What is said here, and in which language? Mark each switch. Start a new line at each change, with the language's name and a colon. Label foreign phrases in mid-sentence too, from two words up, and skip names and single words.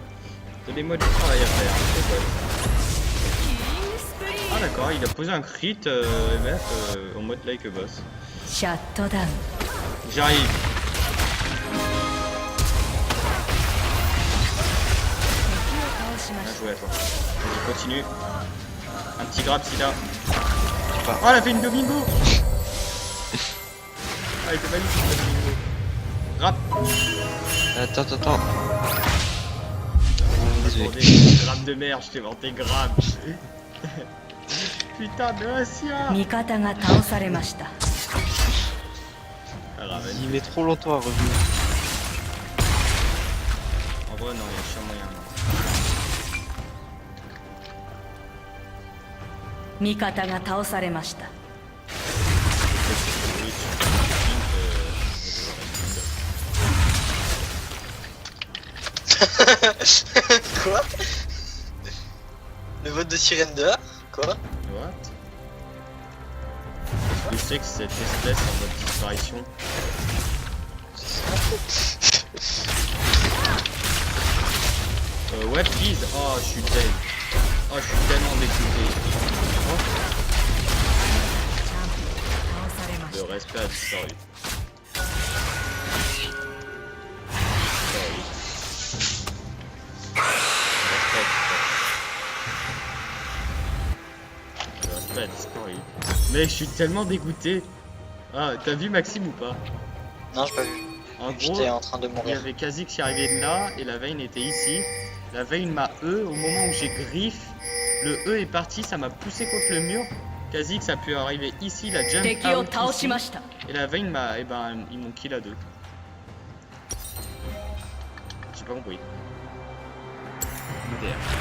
French: Donnez-moi du travail à faire. C'est quoi ça? Ah d'accord, il a posé un crit en mode
English: like a boss.
Japanese: シャットダウン
French: J'arrive. Bien joué à toi. Vas-y, continue. Un petit grab s'il a. Oh, elle a fait une domingo. Ah, elle était magnifique la domingo. Grab. Attends. Désolé. Grab de merde, je t'ai vanté grab. Putain de Asia.
Japanese: 味方が倒されました
French: Ah, grave, vas-y. Il met trop longtemps à revenir. En vrai, non, il y a sûrement moyen.
Japanese: 味方が倒されました
French: Quoi? Le vote de sirène dehors? Quoi?
English: What?
French: Je sais que cette espèce en mode disparition.
English: What please?
French: Oh, je suis dead. Oh, je suis tellement dégoûté.
Japanese: 倒されまし
French: Le respect a disparu. Le respect a disparu. Mec, je suis tellement dégoûté. Ah, t'as vu Maxime ou pas? Non, j'ai pas vu. En gros, J'étais en train de il y mourir. avait Kha'Zix qui arrivait de là et la Vayne était ici. La Vayne m'a E au moment où j'ai griffe. Le E est parti, ça m'a poussé contre le mur. Kha'Zix a pu arriver ici, la jump
Japanese: 敵を
French: out
Japanese: 倒し
French: ici.
Japanese: ました
French: Et la Vayne m'a... Et ben, ils m'ont kill à deux. J'ai pas compris. MDR.